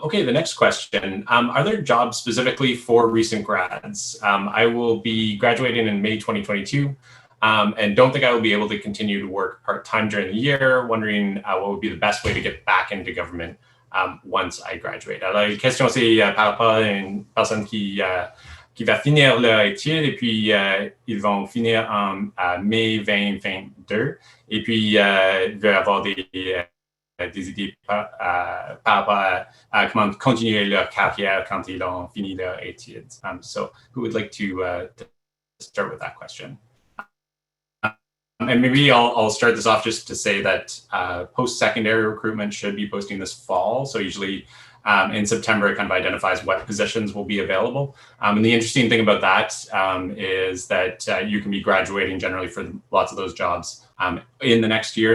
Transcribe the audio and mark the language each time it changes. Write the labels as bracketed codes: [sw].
[en] Okay, the next question. Are there jobs specifically for recent grads? I will be graduating in May 2022 and don't think I will be able to continue to work part-time during the year. Wondering what would be the best way to get back into government once I graduate. [fr] La question, c'est par rapport à une personne qui va finir leur étude et puis ils vont finir en mai 2022 et puis il va y avoir des idées par rapport à comment continuer leur carrière quand ils ont fini leur études. [en] So who would like to start with that question? And maybe I'll start this off just to say that post-secondary recruitment should be posting this fall. So usually In September, it kind of identifies what positions will be available. And the interesting thing about that is that you can be graduating generally for lots of those jobs in the next year.